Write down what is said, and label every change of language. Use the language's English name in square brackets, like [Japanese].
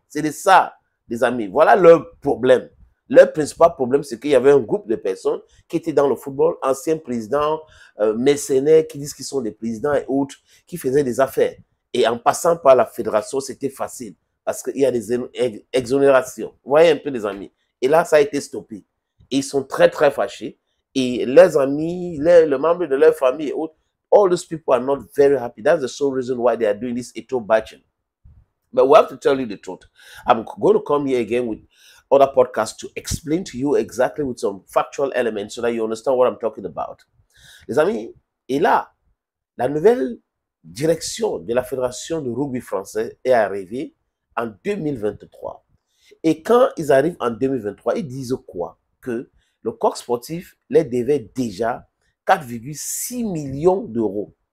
[French] C'est de ça, les amis. Voilà leur problème. Leur principal problème, c'est qu'il y avait un groupe de personnes qui étaient dans le football, anciens présidents, mercenaires, qui disent qu'ils sont des présidents et autres, qui faisaient des affaires. Et en passant par la fédération, c'était facile, parce qu'il y a des exonérations. Vous voyez un peu, les amis. Et là, ça a été stoppé. Et ils sont très, très fâchés. Et leurs amis, les membres de leur famille et autres, [English] all those people are not very happy. That's the sole reason why they are doing this Eto'o-bashing. But we have to tell you the truth. I'm going to come here again with other podcasts to explain to you exactly with some factual elements so that you understand what I'm talking about. [French] Les amis, et là, la nouvelle direction de la Fédération de rugby français est arrivée en 2023. Et quand ils arrivent en 2023, ils disent quoi? Que le Coq Sportif les devait déjà 4,6 millions d'euros.